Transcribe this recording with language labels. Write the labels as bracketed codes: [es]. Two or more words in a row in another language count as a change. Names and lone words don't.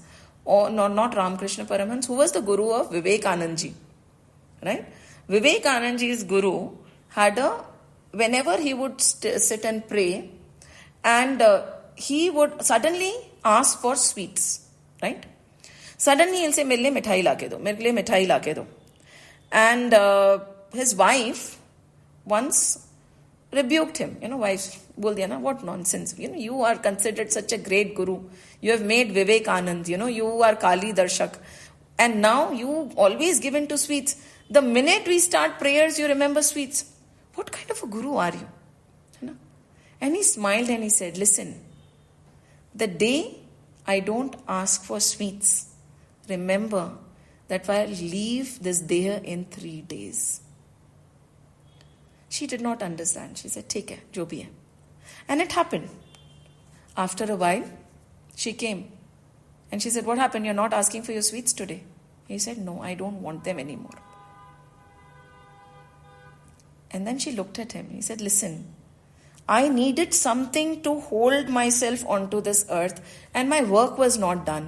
[en] Or no, not Ramakrishna Paramhans, who was the Guru of Vivekanandji, right? Vivekanandji's Guru had whenever he would sit and pray, and he would suddenly ask for sweets, right? Suddenly he'll say, [hi] "मेरे लिए मिठाई ला के दो, मेरे लिए मिठाई ला के दो." [en] And his wife once rebuked him. Wife [hi] बोल दिया ना, [en] what nonsense. You are considered such a great guru. You have made Vivekanand. You are Kali Darshak. And now you always give in to sweets. The minute we start prayers, you remember sweets. What kind of a guru are you? And he smiled and he said, listen, the day I don't ask for sweets, remember that I'll leave this deha in 3 days. She did not understand. She said, take care, [hi] जो भी है. [en] And it happened. After a while, she came. And she said, what happened? You're not asking for your sweets today. He said, no, I don't want them anymore. And then she looked at him. He said, listen, I needed something to hold myself onto this earth and my work was not done.